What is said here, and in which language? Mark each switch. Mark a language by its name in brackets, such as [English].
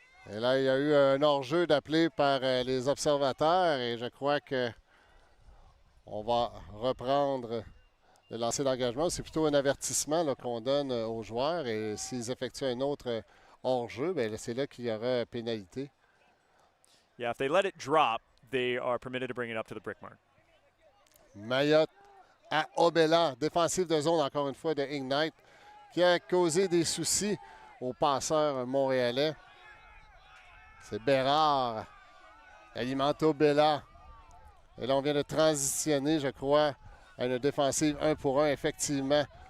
[French] Et là, il y a eu un hors-jeu d'appelé par les observateurs et je crois que on va reprendre le lancer d'engagement. C'est plutôt un avertissement qu'on donne aux joueurs et s'ils effectuent un autre hors-jeu, c'est là qu'il y aura pénalité. [English] Yeah, if they let it drop, they are permitted to bring it up to the brick mark. [French] Mayotte à Obella, défensive de zone encore une fois de Ignite, qui a causé des soucis aux passeurs montréalais. C'est Bérard, alimente Obella. Et là, on vient de transitionner, je crois, à une défensive 1 pour 1, effectivement.